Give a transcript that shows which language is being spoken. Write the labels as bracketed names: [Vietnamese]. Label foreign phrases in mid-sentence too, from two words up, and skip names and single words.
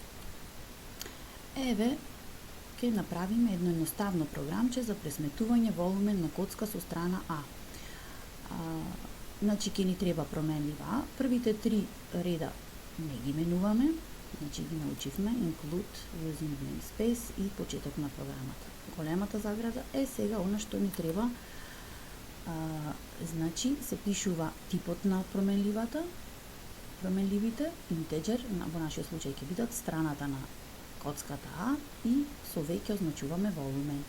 [Macedonian] Еве, ќе направиме едно едноставно програмче за пресметување волумен на коцка со страна А. Значи, ќе ни треба променлива А. Првите 3 реда не ги менуваме, значи ги научивме include, [English] using namespace [Macedonian] и почеток на програмата. Големата заграда е сега она што ни треба. Значи, се пишува типот на променливите, integer, во нашиот случај ќе бидат страната на коцката А и со V ќе означуваме волумен.